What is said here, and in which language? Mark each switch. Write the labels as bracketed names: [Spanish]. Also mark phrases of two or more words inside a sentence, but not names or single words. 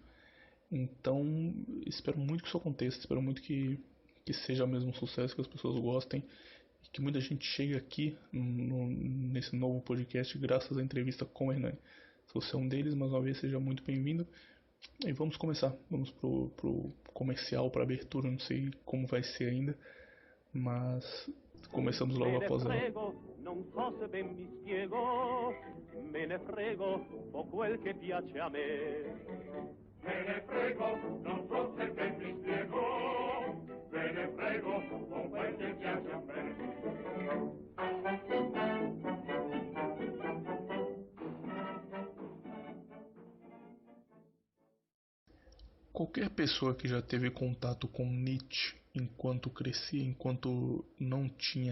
[Portuguese] Então, espero muito que isso aconteça, espero muito que seja mesmo um sucesso, que as pessoas gostem, e que muita gente chegue aqui nesse novo podcast graças à entrevista com o Hernani. Se você é um deles, mais uma vez, seja muito bem-vindo. E vamos começar, vamos pro comercial, pra abertura, não sei como vai ser ainda, mas começamos logo após a... [Italian] Non so se ben mi spiego, me ne frego, o quel che piace a me. Me ne frego, non so se ben mi spiego, me ne frego, o quel che piace a me. [Portuguese] Qualquer pessoa que já teve contato com Nietzsche enquanto crescia, enquanto não tinha